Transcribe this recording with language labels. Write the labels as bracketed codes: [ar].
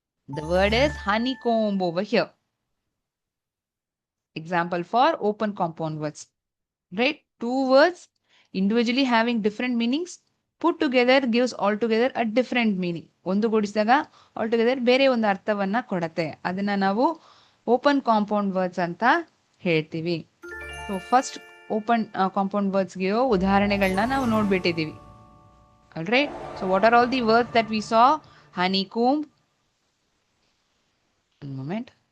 [en] The word is honeycomb over here. Example for open compound words. Right? Two words individually having different meanings put together gives altogether a different meaning. [kn] ಒಂದು ಗೂಡಿಸಿದಾಗ altogether ಬೇರೆ ಒಂದು ಅರ್ಥವನ್ನ ಕೊಡತ್ತೆ. ಅದನ್ನ ನಾವು open compound words ಅಂತ ಹೇಳ್ತೀವಿ. So first open compound ವರ್ಡ್ಸ್ಗೆ ಉದಾಹರಣೆಗಳನ್ನ ನಾವು ನೋಡ್ಬಿಟ್ಟಿದೀವಿ. [en] Alright? So what are all the words that we saw? Honeycomb. One moment.